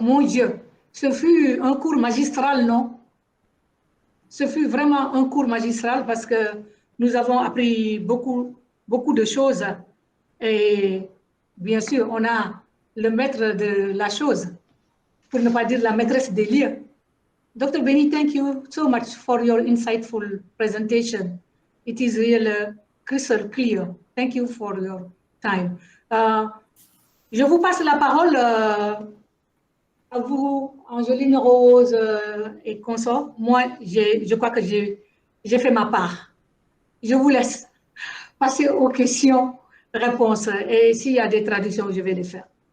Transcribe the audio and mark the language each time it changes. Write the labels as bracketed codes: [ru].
[fr] Mon Dieu, ce fut un cours magistral, non? Ce fut vraiment un cours magistral parce que nous avons appris beaucoup de choses. Et bien sûr, on a le maître de la chose, pour ne pas dire la maîtresse des lieux. [en] Dr. Benny, thank you so much for your insightful presentation. It is really crystal clear. Thank you for your time. [fr] Je vous passe la parole à vous, Angeline Rose et consorts. Moi, je crois que j'ai fait ma part. Je vous laisse passer aux questions-réponses et s'il y a des traductions, je vais les faire.